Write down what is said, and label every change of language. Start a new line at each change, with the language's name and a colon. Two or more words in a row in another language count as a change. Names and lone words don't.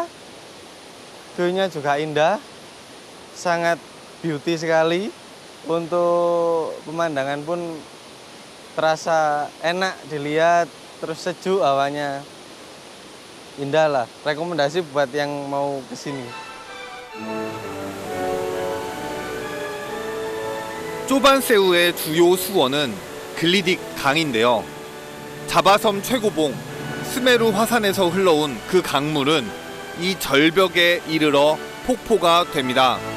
Indonesian: View-nya juga indah, sangat beauty sekali. Untuk pemandangan pun terasa enak dilihat, terus sejuk hawanya. Indah lah, rekomendasi buat yang mau kesini.
Korean: 쪼반세우의 주요 수원은 글리딕 강인데요. 자바섬 최고봉 스메루 화산에서 흘러온 그 강물은 이 절벽에 이르러 폭포가 됩니다.